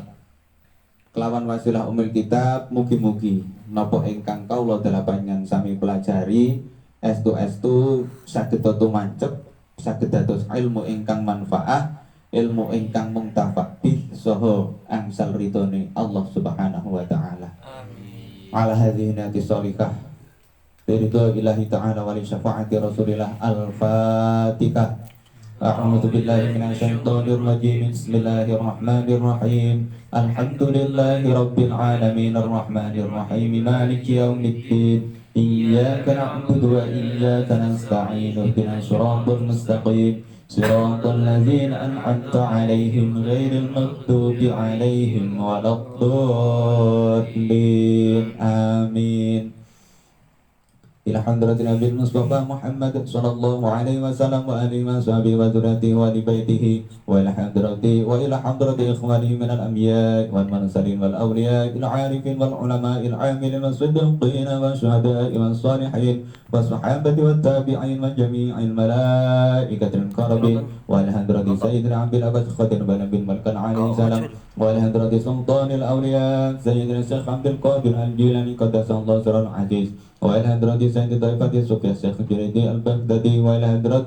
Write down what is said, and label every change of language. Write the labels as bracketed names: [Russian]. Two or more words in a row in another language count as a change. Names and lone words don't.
[Javanese] Kelawan wasilah umil kitab mugi-mugi napa ingkang kawula dalah panjenengan sami pelajari estu-estu saged tumancep, saged dados ilmu ingkang manfaat, ilmu ingkang [Arabic] منتفع به [Javanese] saha angsal ridhone Allah [Arabic] سبحانه وتعالى. آمين على هذه النية الصالحة رضى إلهي تعالى ولشفاعة رسول الله. الفاتحة. أعوذ بالله من الشيطان الرجيم. بسم الله الرحمن الرحيم. الحمد لله رب العالمين الرحمن الرحيم مالك يوم الدين. إياك نعبد وإياك نستعين. اهدنا الصراط المستقيم صراط الذين أنعمت عليهم غير المغضوب عليهم ولا الضالين. آمين إلى حضرة النبي مصطفى محمد صلى الله عليه وسلم وآله وصحبه وذريته ولبيته وإلى حضرة إخوانه من الأنبياء والمرسلين والأولياء العارفين والعلماء العاملين والصديقين والشهداء والصالحين والصحابة والتابعين وجميع الملائكة المقربين وإلى حضرة سيدنا عبد العباس خضر بن ملكان عليه السلام ولحضرة سلطان الأولياء سيدنا الشيخ عبد القادر الجيلاني قدس الله سره العزيز، وإلى حضرة سيد طائفة الصوفية الشيخ جريدي البغدادي، وإلى حضرة